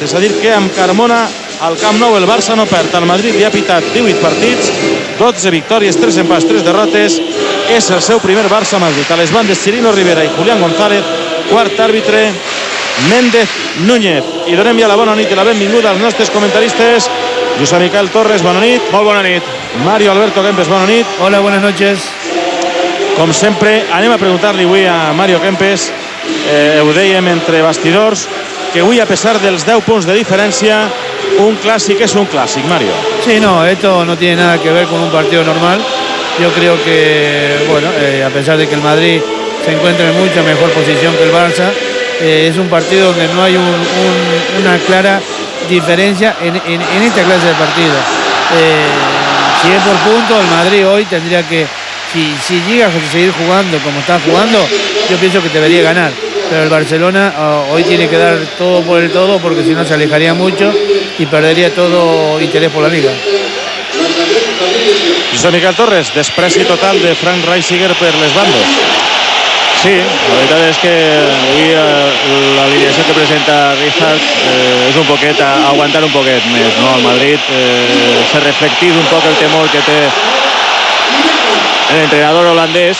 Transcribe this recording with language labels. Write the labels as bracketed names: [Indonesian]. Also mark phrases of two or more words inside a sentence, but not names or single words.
[Catalan] És a dir que amb Carmona al Camp Nou el Barça no perd. El Madrid li ha pitat 18 partits, 12 victòries, 3 empats, 3 derrotes. És el seu primer Barça-Madrid. A les bandes Chirino Rivera i Julián González, quart àrbitre Méndez Núñez. I donem ja la bona nit i la benvinguda als nostres comentaristes. José Miquel Torres, bona nit. Molt bona nit. Mario Alberto Kempes, bona nit. [Spanish] Hola, buenas noches. [Catalan] Com sempre, anem a preguntar-li avui a Mario Kempes, ho dèiem entre bastidors, que avui, a pesar dels 10 punts de diferència, [Spanish] un clásico es un clásico, [Catalan] Mario. [Spanish] Sí, no, esto no tiene nada que ver con un partido normal. Yo creo que, bueno, a pesar de que el Madrid se encuentra en mucha mejor posición que el Barça, es un partido donde no hay una clara diferencia en esta clase de partido. Si es por puntos, el Madrid hoy tendría que, si llega a seguir jugando como está jugando, yo pienso que debería ganar. pero el Barcelona hoy tiene que dar todo por el todo, porque si no se alejaría mucho y perdería todo interés por la Liga. [Catalan] José Miquel Torres, despreci total de Frank Reisiger per les bandes. Sí, la veritat és que avui l'alineació que presenta Rijkaard és un poquet a aguantar un poquet més, no? El Madrid s'ha reflectit un poc el temor que té l'entrenador holandès.